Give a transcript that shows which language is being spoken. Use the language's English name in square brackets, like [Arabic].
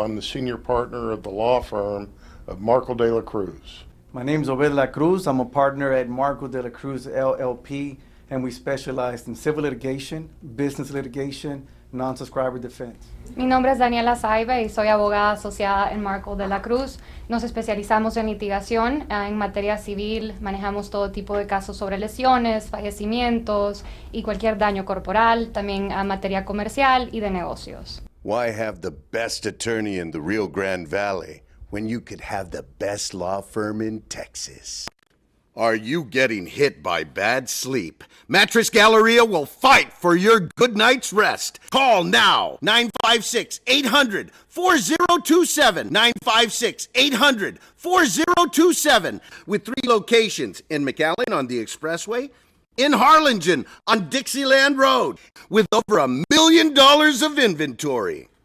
[English] I'm the senior partner of the law firm of Markle de la Cruz. My name's Obed La Cruz. I'm a partner at Marco de la Cruz LLP, and we specialize in civil litigation, business litigation, non-subscriber defense. [Spanish] Mi nombre es Daniela Saiba y soy abogada asociada en Marco de la Cruz. Nos especializamos en litigación en materia civil, manejamos todo tipo de casos sobre lesiones, fallecimientos y cualquier daño corporal, también a materia comercial y de negocios. [English] Why have the best attorney in the Rio Grande Valley when you could have the best law firm in Texas? Are you getting hit by bad sleep? Mattress Galleria will fight for your good night's rest. Call now, 956-800-4027, 956-800-4027, with 3 locations in McAllen on the Expressway, in Harlingen on Dixieland Road, with over $1 million of inventory.